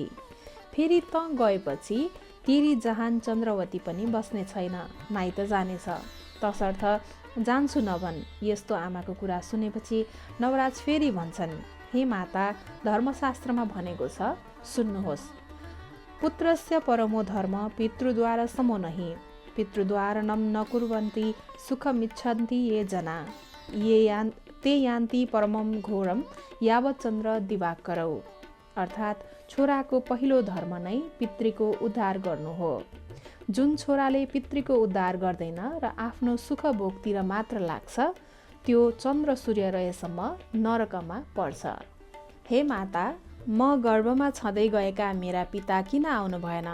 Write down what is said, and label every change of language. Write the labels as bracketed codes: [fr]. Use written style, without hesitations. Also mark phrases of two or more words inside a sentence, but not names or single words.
[ne] फेरि त गएपछि तेरी जहान चन्द्रवती पनि बस्ने छैन, माइत जानेछ। तसर्थ जान्छु नभन्। यस्तो आमाको कुरा सुनेपछि नवराज फेरि भन्छन्, हे माता, धर्मशास्त्रमा भनेको छ, सुन्नुहोस्। [sa] पुत्रस्य परमो धर्म पितृद्वारा समो नहि, पितृद्वारणं न कुर्वन्ति सुखमिच्छन्ति ये जना, ते यान्ति परमं घोरम यावत् चन्द्र दिवाकरौ। [ne] अर्थात् छोराको पहिलो धर्म नै पितृको उद्धार गर्नु हो। जुन छोराले पितृको उद्धार गर्दैन र आफ्नो सुख भोगतिर मात्र लाग्छ, त्यो चन्द्र सूर्य रहेसम्म नरकमा पर्छ। हे माता, म गर्भमा छँदै गएका मेरा पिता किन आउनु भएन?